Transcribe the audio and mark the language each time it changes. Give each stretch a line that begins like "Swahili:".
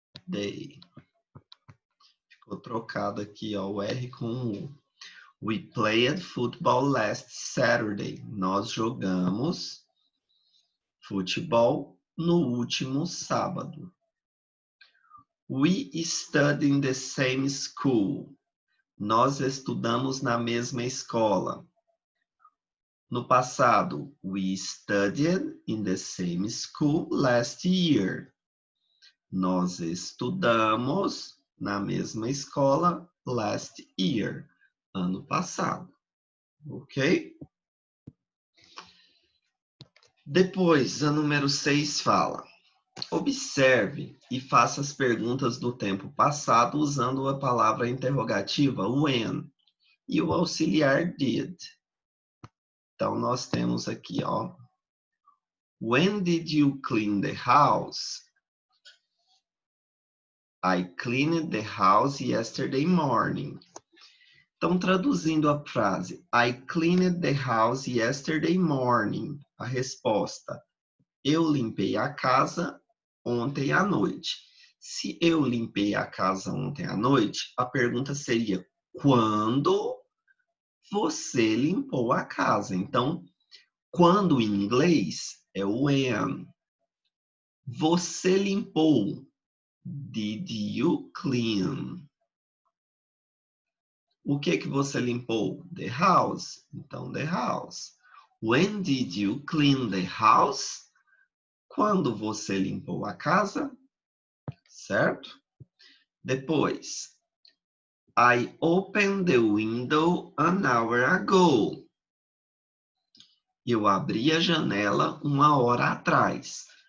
Portuguese: Saturday. Ficou trocado aqui, ó, o R com o U.
English: We played football last Saturday.
Portuguese: Nós jogamos futebol no último sábado.
English: We study in the same school.
Portuguese: Nós estudamos na mesma escola. No passado,
English: we studied in the same school last year.
Portuguese: Nós estudamos na mesma escola
English: last year,
Portuguese: ano passado. Ok? Depois, a número 6 fala: observe e faça as perguntas do tempo passado usando a palavra interrogativa when e o auxiliar did. Então, nós temos aqui, ó.
English: When did you clean the house? I cleaned the house yesterday morning.
Portuguese: Então, traduzindo a frase,
English: I cleaned the house yesterday morning.
Portuguese: A resposta, eu limpei a casa ontem à noite. Se eu limpei a casa ontem à noite, a pergunta seria, quando você limpou a casa? Então, quando em inglês é when. Você limpou.
English: Did you clean?
Portuguese: O que você limpou?
English: The house.
Portuguese: Então,
English: the house. When did you clean the house?
Portuguese: Quando você limpou a casa? Certo?
English: Depois, I opened the window an hour ago.
Portuguese: Eu abri a janela 1 hora atrás.